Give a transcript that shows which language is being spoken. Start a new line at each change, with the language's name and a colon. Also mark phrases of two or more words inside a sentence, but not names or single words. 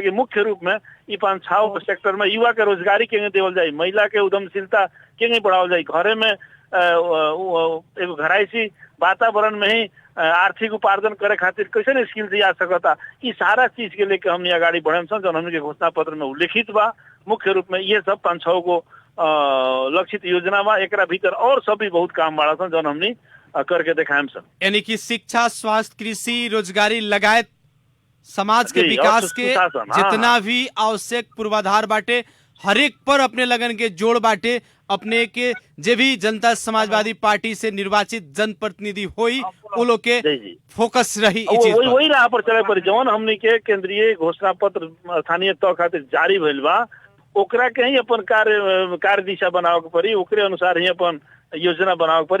Bhojpuri: लेकिन मुख्य रूप में ये 5-6 सेक्टर में युवा के रोजगारी के देवल जाए, महिला के उद्यमशीलता के बढ़ावल जाए, घरे में एगो घराइसी वातावरण में ही आर्थिक उपार्जन करे खातिर कैसे स्किल दिया सकता। ये सारा चीज के लेके हमने आगाड़ी बढ़े जो हमने के घोषणा पत्र में उल्लेखित बा। मुख्य रूप में ये सब 5-6 गो लक्षित योजना बा। एकरा भीतर और सब भी बहुत काम बाड़ा सन जो हमनी करके दिखाएम सन। यानी कि शिक्षा, स्वास्थ्य, कृषि, रोजगारी लगायत समाज के विकास के जितना भी आवश्यक पूर्वाधार बाटे हर एक पर अपने लगन के जोड़ बाटे। अपने के जे भी जनता समाजवादी पार्टी से निर्वाचित जनप्रतिनिधि होई वो लोग के फोकस रही इस चीज पर। वही राह पर चले पर जौन हमनी के केंद्रीय घोषणा पत्र स्थानीय तौर खातिर जारी भइल बा ओकरा के ही अपन कार्य दिशा बनावे के पड़ी, ओकरे अनुसार ही अपन योजना बनावे के पड़ी।